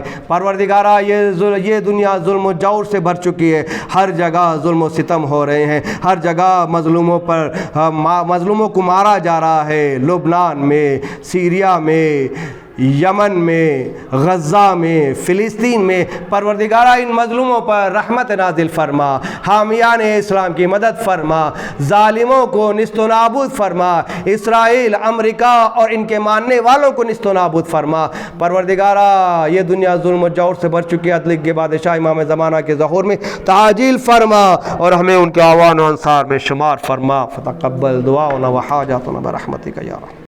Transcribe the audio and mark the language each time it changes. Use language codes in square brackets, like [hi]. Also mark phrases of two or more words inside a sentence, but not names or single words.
[ur] پروردگارہ یہ دنیا ظلم و جور سے بھر چکی ہے، ہر جگہ ظلم و ستم ہو رہے ہیں، ہر جگہ مظلوموں کو مارا جا رہا ہے، لبنان میں، سیریا میں، یمن میں، غزہ میں، فلسطین میں۔ پروردگارہ ان مظلوموں پر رحمت نازل فرما، حامیان اسلام کی مدد فرما، ظالموں کو نیست و نابود فرما، اسرائیل، امریکہ اور ان کے ماننے والوں کو نیست و نابود فرما۔ پروردگارہ یہ دنیا ظلم و جور سے بھر چکی ہے، عدل کے بادشاہ امام زمانہ کے ظہور میں تعجیل فرما اور ہمیں ان کے اعوان و انصار میں شمار فرما۔ [ar] فتقبل دعاؤنا و حاجاتنا برحمتک یا رحمت۔